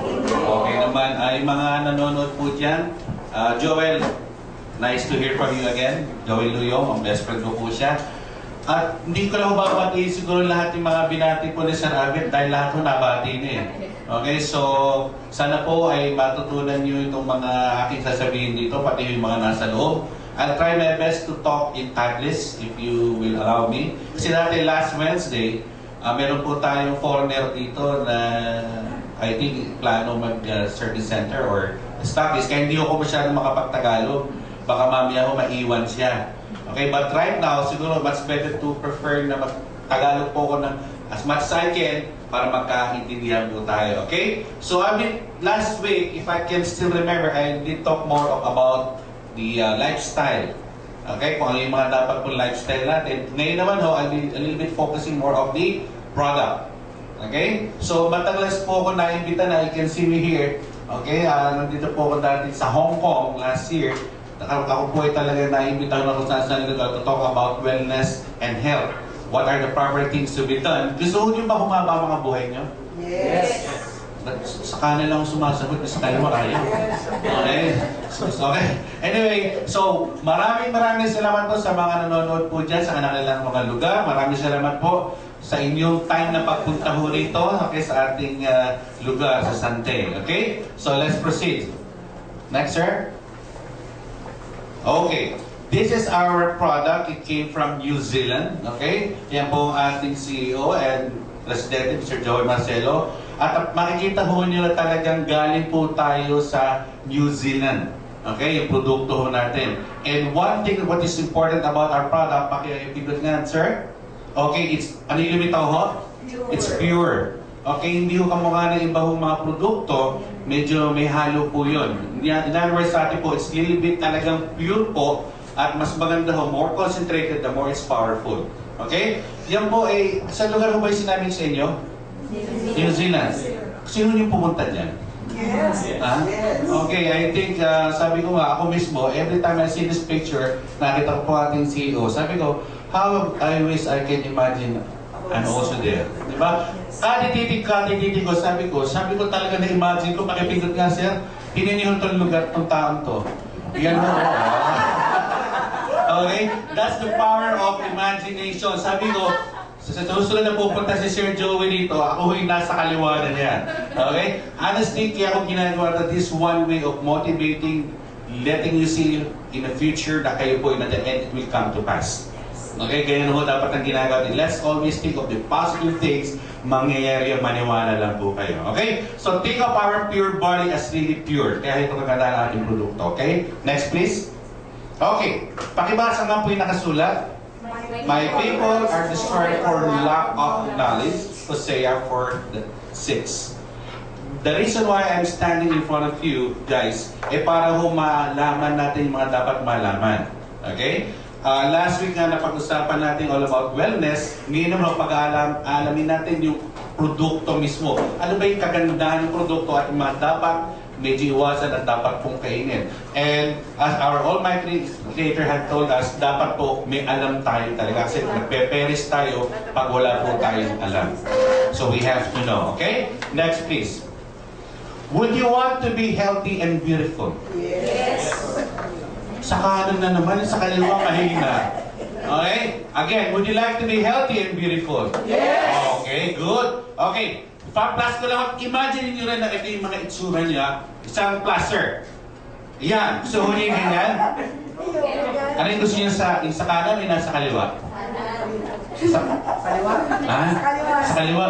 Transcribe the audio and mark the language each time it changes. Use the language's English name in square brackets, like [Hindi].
[Filipino] Okay naman, ay mga nanonood po dyan. [English] Joel, nice to hear from you again. [Filipino] Joel Luyo, ang best friend ko po siya. At hindi ko lang babati siguro lahat yung mga binati po ni Sir Abet dahil lahat ko nabati niya eh. Okay, so sana po ay matutunan niyo itong mga aking sasabihin dito, pati yung mga nasa loob. [English] I'll try my best to talk in Taglish if you will allow me. [Filipino] Kasi dati [English] last Wednesday, [Filipino] meron po tayong foreigner dito na [English] I think [Filipino] plano mag-service [English] center or stockist. [Filipino] Kaya hindi ako masyadong makapagtagalog. Baka mamaya ako maiwan siya. [English] Okay, but right now, [Filipino] siguro [English] much better to prefer [Filipino] na mag-tagalog po ako ng [English] as much as I can [Filipino] para magkaintindihan po tayo. [English] Okay? So, I mean, last week, if I can still remember, I did talk more about the lifestyle. Okay, [Filipino] kung ano yung mga dapat pong lifestyle natin. Ngayon naman ho, [English] I'll be a little bit focusing more of the product. Okay? So, [Filipino] matagal po ako naimbita na, [English] you can see me here. [Filipino] Okay, nandito po ako dati sa Hong Kong [English] last year. [Filipino] Ako po ay talaga naimbitahan ako sa lugar [English] to talk about wellness and health. What are the proper things to be done? [Filipino] Gusto niyo ba humaba ang mga buhay niyo? [English] Yes. [Filipino] Sa kanan lang sumasagot, sa kaliwa kaya. Okay? Okay. Anyway, so maraming salamat po sa mga nanonood po dyan sa kanilang mga lugar. Maraming salamat po sa inyong time na pagpunta ho rito, okay, sa ating lugar sa Sante. Okay? [English] So let's proceed. Next, sir. [Filipino] Okay. [English] This is our product. It came from New Zealand. Okay? Yan po ang ating CEO and President, Mr. Joey Marcelo. [Filipino] At makikita ho nyo na talagang galing po tayo sa New Zealand. [English] Okay? [Filipino] Yung produkto ho natin. [English] And one thing, what is important about our product, [Filipino] pakipindot nga, sir? Okay, ano yung lumitaw ho? [English] It's pure. [Filipino] Okay, hindi ho kamukha ng iba hong mga produkto, medyo may halo po yun. [English] In other words, [Filipino] sa atin po, [English] it's little bit talagang pure po, [Filipino] at mas maganda ho, [English] more concentrated, the more it's powerful. [Filipino] Okay? Yan po ay, sa lugar ho ba yung sinabi sa inyo? New Zealand. Sino yung pumunta dyan? [English] Yes. Okay, I think, [Filipino] sabi ko nga, ako mismo, [English] every time I see this picture, [Filipino] nakita ko po ating CEO, sabi ko, [English] how I wish I can imagine I'm also there. Diba? [Filipino] Katitig ko, sabi ko talaga na-imagine ko, pakipindot nga sir, pininiyon tong lugar, tong taong to. Yan mo. [English] Okay? That's the power of imagination. [Filipino] Sabi ko, sa susunod na pupunta si Sir Joey dito, ako yung nasa kaliwa na niya. [English] Okay? Honestly, [Filipino] kaya ako ginagawa na [English] this one way of motivating, letting you see in the future [Filipino] na kayo po [English] and it will come to pass. Okay? [Filipino] Ganyan ho dapat ang ginagawa. [English] Let's always think of the positive things, [Filipino] mangyayari ang maniwala lang po kayo. [English] Okay? So think of our pure body as really pure. [Filipino] Kaya ito kaganda ang ating produkto. Okay? [English] Next please. [Filipino] Okay. Pakibasa nga po yung nakasulat. [English] My people are destroyed for lack of knowledge. Hosea 4:6. The reason why I'm standing in front of you, guys, [Filipino] para ho malaman natin yung mga dapat malaman. [English] Okay? [Filipino] Last week nga napag-usapan natin [English] all about wellness. [Filipino] Ngayon naman pag-aalamin natin yung produkto mismo. Ano ba yung kagandahan ng produkto at yung mga dapat medyo iwasan at dapat pong kainin. [English] And as our Almighty Creator had told us, [Filipino] dapat po may alam tayo talaga. Kasi nagpe-perish tayo pag wala po tayong alam. [English] So we have to know. Okay? Next please. Would you want to be healthy and beautiful? Yes. [Filipino] Sa kanan na naman, sa kaliwa mahina. Okay? [English] Again, would you like to be healthy and beautiful? Yes. Okay, good. Okay. [Filipino] Pa-plus ko lang, imagine niyo rin na ito yung mga itsura niya, isang plaster. Yan. Gusto mo niya ganyan? Ano yung gusto niya sa kanan o nasa kaliwa? Sa Kaliwa? Ha? Sa kaliwa. Sa kaliwa.